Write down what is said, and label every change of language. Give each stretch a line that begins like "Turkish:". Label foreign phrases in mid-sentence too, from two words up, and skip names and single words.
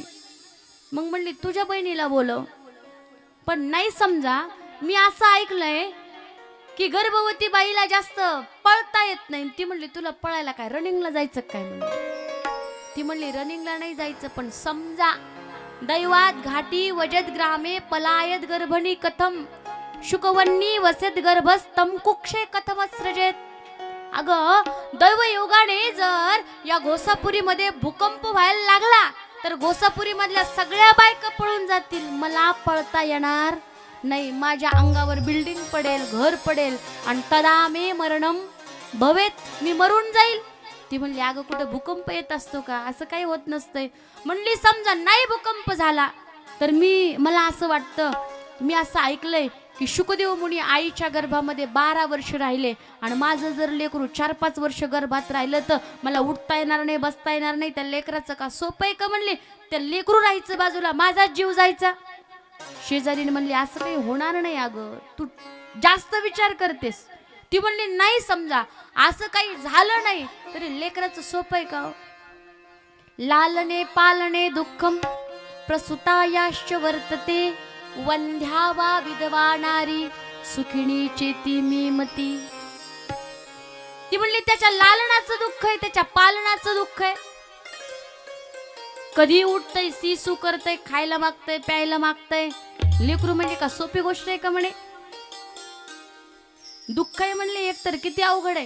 Marathi: मग म्हणली तुझ्या बहिणीला बोलव. पण नाही समजा मी असं ऐकलंय की गर्भवती बाईला जास्त पळता येत नाही. ती म्हणली तुला पळायला काय रनिंगला जायचं काय म्हणली. ती म्हणली रनिंगला नाही जायचं पण समजा
Sanskrit: दैवात घाटी वजद ग्रामे पलायत गर्भणी कथम शुकवन्नी वसत गर्भस्तम कुक्षे कथमस्रजेत.
Marathi: अगं दैवयोगाने जर या गोसापुरीमध्ये भूकंप व्हायला लागला तर गोसापुरी मधल्या सगळ्या बायका पळून जातील, मला पळता येणार नाही. माझ्या अंगावर बिल्डिंग पडेल, घर पडेल आणि
Sanskrit: तदामे मरणम भवेत,
Marathi: मी मरून जाईल. ती म्हणली अगं कुठं भूकंप येत असतो का, असं काही होत नसतंय. म्हणली समजा नाही भूकंप झाला तर मला असं वाटतं, मी असं ऐकलंय की शुकदेव मुनी आईच्या गर्भामध्ये 12 वर्ष राहिले आणि माझं जर लेकरू 4-5 वर्ष गर्भात राहिलं तर मला उठता येणार नाही, बसता येणार नाही. त्या लेकराचं का सोपं आहे का म्हणले, त्या लेकरू राहायचं बाजूला, माझाच जीव जायचा. शेजारीने म्हणली असं काही होणार नाही अगं, तू जास्त विचार करतेस. ती म्हणली नाही समजा असं काही झालं नाही तरी लेकराचं सोपं आहे का.
Sanskrit: लालने पालने दुःखम प्रसुतायाश्च वर्तते वंध्या वा विधवा नारी सुखिणी चेती मी मती.
Marathi: ती म्हणली त्याच्या लालनाचं दुःख आहे, त्याच्या पालनाचं दुःख आहे. कधी उठतय, सिसू करतय, खायला मागतय, प्यायला मागतय. लेकरू म्हणजे का सोपी गोष्ट आहे का म्हणे. दुःख आहे म्हणले एकतर किती अवघड आहे.